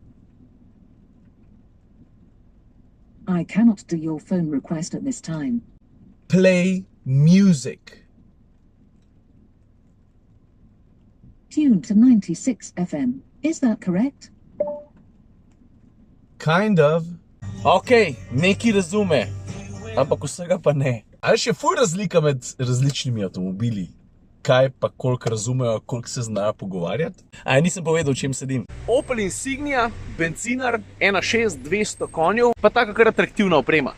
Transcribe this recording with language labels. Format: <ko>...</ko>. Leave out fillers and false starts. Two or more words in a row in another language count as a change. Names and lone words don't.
<en>I cannot do your phone request at this time. Play music. Tuned to 96 FM. Is that correct? Kind of.</en> <sl>Ok, neki razume, ampak vsega pa ne. A je še ful razlika med različnimi avtomobili? Kaj pa koliko razumejo, koliko se znajo pogovarjati? A ja, nisem povedal, o čem sedim. Opel Insignia, bencinar, 1.6, 200 konjev, pa taka kar atraktivna oprema.</sl>